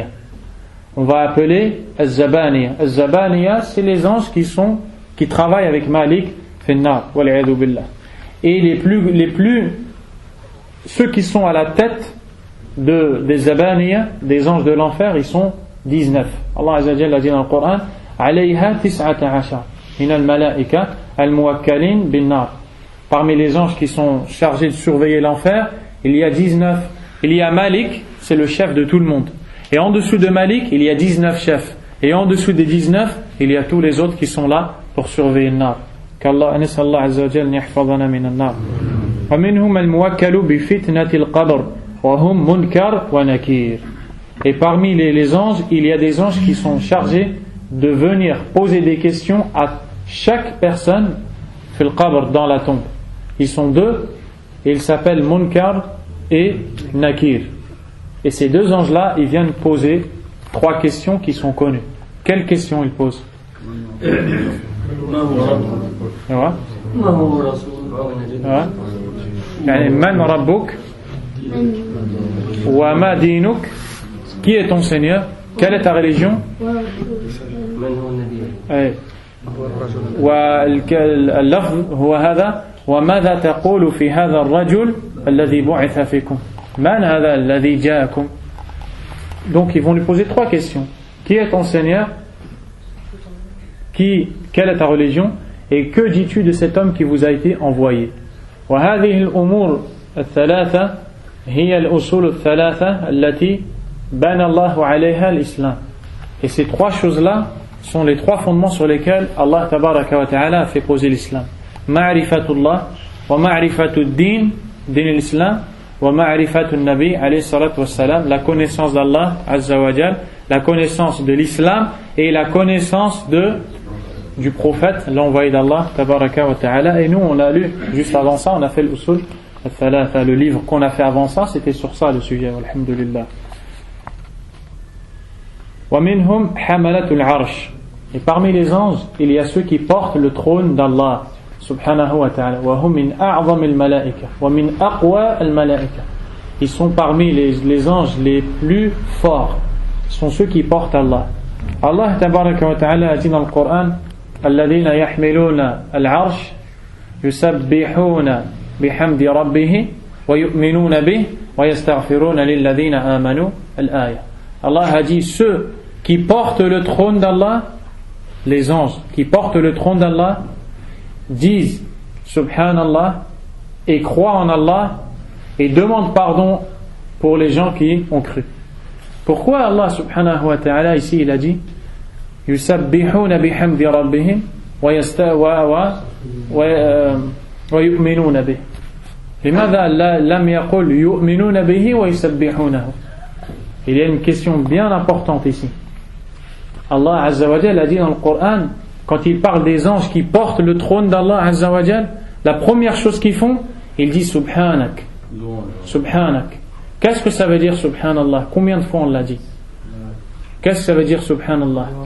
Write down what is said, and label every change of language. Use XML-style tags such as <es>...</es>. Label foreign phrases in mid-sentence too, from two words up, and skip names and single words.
<fr>On va appeler Az-Zabaniya. Az-Zabaniya, c'est les anges qui travaillent avec Malik</fr> <ar>في النار والعياذ بالله.</ar> <fr>Et les plus ceux qui sont à la tête des Zabaniya, des anges de l'enfer, ils sont 19.</fr> <ar>Allah عز وجل</ar> <fr>a dit dans le Coran,</fr> <ar>عليها 19 من الملائكة الموكلين بالنار.</ar> <fr>Parmi les anges qui sont chargés de surveiller l'enfer, il y a 19. Il y a Malik, c'est le chef de tout le monde. Et en dessous de Malik, il y a 19 chefs. Et en dessous des 19, il y a tous les autres qui sont là pour surveiller le nar.</fr> <ar>Qu'Allah نسأل الله عز وجل يحفظنا من النار. ومنهم الموكل بفتنة القبر وهم منكر ونكير.</ar> <fr>Et parmi les anges, il y a des anges qui sont chargés de venir poser des questions à chaque personne</fr> <ar>fil qabr,</ar> <fr>dans la tombe. Ils sont deux et ils s'appellent Munkar et Nakir. Et ces deux anges-là, ils viennent poser 3 questions qui sont connues. Quelles questions ils posent?</fr> <ar>من ربك وما دينك.</ar> <fr>Qui est ton Seigneur? Quelle est ta religion?</fr> <ar>واللفظ هو هذا وماذا تقول في هذا الرجل الذي بعث فيكم من هذا الذي جاءكم.</ar> <fr>Donc ils vont lui poser 3 questions. Qui est ton Seigneur? Quelle est ta religion? Et que dis-tu de cet homme qui vous a été envoyé?</fr> <ar>وهذه الأمور الثلاثة هي الأصول الثلاثة التي بنى الله عليها الإسلام.</ar> <fr>Et ces 3 choses-là sont les 3 fondements sur lesquels Allah</fr> <ar>tabaraka wa ta'ala</ar> <fr>a fait poser l'islam.</fr> <ar>معرفة الله ومعرفة الدين الإسلام ومعرفة النبي عليه الصلاة والسلام,</ar> <fr>la connaissance d'Allah</fr> <ar>azza wa jal,</ar> <fr>la connaissance de l'islam et la connaissance du prophète, l'envoyé d'Allah</fr> <ar>tabaraka wa ta'ala.</ar> <fr>Et nous on l'a lu juste avant ça, on a fait</fr> <ar>l'usul al-thalatha,</ar> <fr>le livre qu'on a fait avant ça, c'était sur ça le sujet, alhamdulillah.</fr> <ar>ومنهم حملة العرش.</ar> <fr>Et parmi les anges, il y a ceux qui portent le trône d'Allah</fr> <ar>subhanahu wa ta'ala. وهم من أعظم الملائكة ومن أقوى الملائكة.</ar> <fr>Ils sont parmi les anges les plus forts. Ce sont ceux qui portent Allah. Allah</fr> <ar>tabaraka wa ta'ala</ar> <fr>a dit dans le Coran,</fr> <ar>الذين يحملون العرش يسبحون بحمد ربهم ويؤمنون به ويستغفرون للذين آمنوا الآية.</ar> <fr>Allah a dit ceux qui portent le trône d'Allah, les anges qui portent le trône d'Allah, disent Subhanallah et croient en Allah et demandent pardon pour les gens qui ont cru.</fr> <ar>Pourquoi Allah سبحانه وتعالى</ar> <fr>ici il a dit</fr> <ar>يسبحون بحمد ربهم ويؤمنون به. لماذا لم يقل يؤمنون به ويسبحونه?</ar> <fr>Il y a une question bien importante ici. Allah</fr> <ar>Azza wa Jal</ar> <fr>a dit dans le Coran, quand il parle des anges qui portent le trône d'Allah</fr> <ar>Azza wa Jal,</ar> <fr>la première chose qu'ils font, il dit Subhanak. Subhanak. Qu'est-ce que ça veut dire Subhanallah? Combien de fois on l'a dit? Qu'est-ce que ça veut dire Subhanallah?</fr>